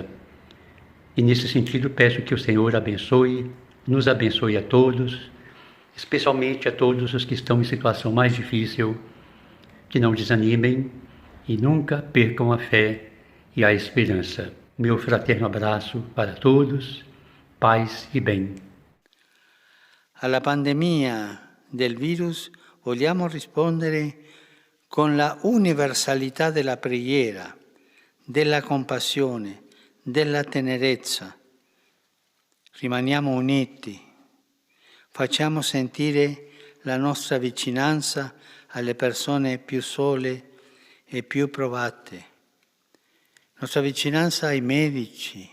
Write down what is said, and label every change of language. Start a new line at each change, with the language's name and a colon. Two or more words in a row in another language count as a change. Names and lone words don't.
Portuguese: E nesse sentido peço que o Senhor nos abençoe a todos, especialmente a todos os que estão em situação mais difícil, que não desanimem e nunca percam a fé e a esperança. Meu fraterno abraço para todos, paz e bem.
Italian: Alla pandemia del virus vogliamo rispondere con la universalità della preghiera, della compassione, della tenerezza. Rimaniamo uniti, facciamo sentire la nostra vicinanza alle persone più sole e più provate, nostra vicinanza ai medici,